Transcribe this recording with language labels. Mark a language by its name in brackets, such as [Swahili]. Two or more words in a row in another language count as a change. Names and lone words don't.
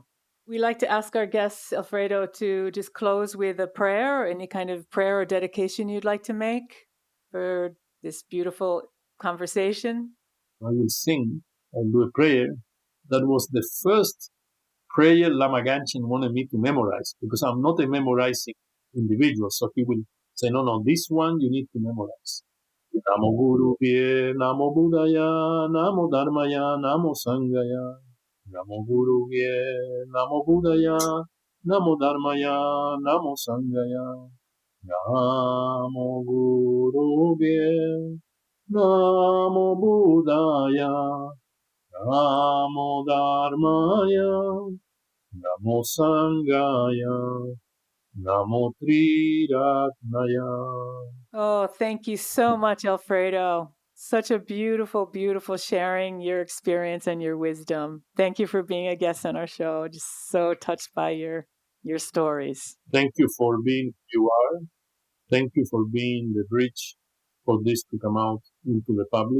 [English] We like to ask our guests, Alfredo, to just close with a prayer, any kind of prayer or dedication you'd like to make for this beautiful conversation. I will sing and do a prayer that was the first prayer Lama Gangchen wanted me to memorize, because I'm not a memorizing individual. So he will say, no, this one you need to memorize. [Sanskrit] Namo Guru Pye, Namo Buddhaya, Namo Dharmaya, Namo Sanghaya. Namo Guru Pye, Namo Buddhaya, Namo Dharmaya, Namo Sanghaya. Namo Guru Pye, Namo Buddhaya, Namo Dharmaya, Namo Sanghaya, Namo Triratnaya. [English] Oh, thank you so much, Alfredo. Such a beautiful, beautiful sharing your experience and your wisdom. Thank you for being a guest on our show. Just so touched by your your stories. Thank you for being who you are. Thank you for being the bridge for this to come out into the public.